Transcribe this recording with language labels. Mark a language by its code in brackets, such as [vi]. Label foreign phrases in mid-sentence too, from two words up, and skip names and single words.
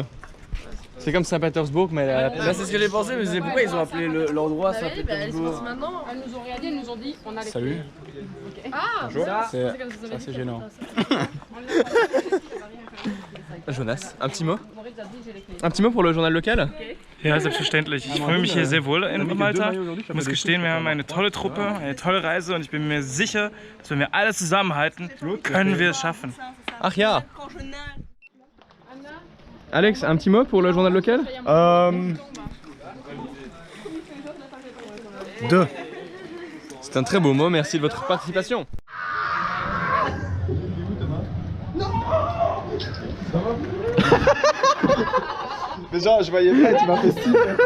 [fr] C'est comme Saint-Pétersbourg mais Bah, c'est ce que j'ai pensé, mais c'est pourquoi ils ont appelé l'endroit Bah oui, bah elles se Saint-Pétersbourg. passent maintenant. Elles nous ont regardé, elles nous ont dit on a les Salut. Ah, Bonjour. ça, C'est comme ça, vous avez dit c'est que gênant. Jonas, un petit mot? Maurice a dit j'ai les clés. Un petit mot pour le journal local? [de] Ja, selbstverständlich. Ich fühle mich hier sehr wohl in Malta. Ich muss gestehen, wir haben eine tolle Truppe, eine tolle Reise und ich bin mir sicher, dass wenn wir alle zusammenhalten, können wir es schaffen. Ach ja. [fr] Alex, un petit mot pour le journal local? Deux. C'est un très beau mot, merci de votre participation. Mais genre, je voyais pas, tu m'as fait si.